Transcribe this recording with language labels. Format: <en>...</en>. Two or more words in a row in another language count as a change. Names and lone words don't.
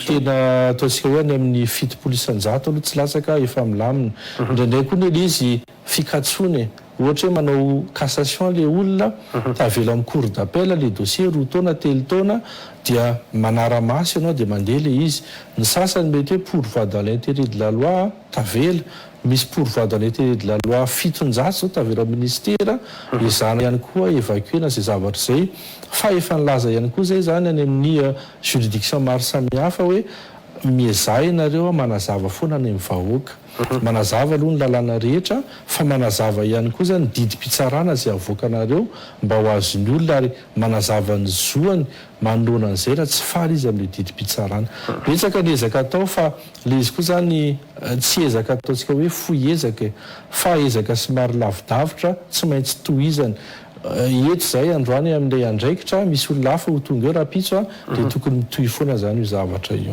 <mg>tena ataontsika hoe any amin'ny 700 aloha tsy latsaka efa milamina indraindray koa nely izy fikatsony ohatra hoe manao cassation le olona tavela amin'ny</mg> <fr>cour d'appel</fr> <mg>le dossier 2 taona 3 taona dia manara-maso ianao dia mandeha le izy ny sasany mety hoe</mg> <fr>pourvoi dans l'intérêt de la loi</fr> <mg>tavela misy</mg> <fr>pourvoi dans l'intérêt de la loi</fr> <mg>700 zao tavela ministera izana ihany koa évacuena zay zavatra zay fa efa nilaza ihany koa zay zany any amin'ny juridiction maro samihafa hoe miezah ianareo manazava foana any amin'ny vahoaka manazava aloha ny lalàna rehetra fa manazava ihany koa zany didim-pitsarana zay avoakanareo mba ho azony olona ary manazava ny zoany manoloana an'izay raha tsy faly izy amin'le didim-pitsarana betsaka ny ezaka atao fa le izy koa zany tsy ezaka ataontsika hoe foy ezaka fa ezaka somary lavidavitra tsy maintsy tohizany eto zay androany amin'ilay andraikitra misy olona hafa ho tonga eo raha pitso a dia tokony mitohy foana zany io zavatra io</mg>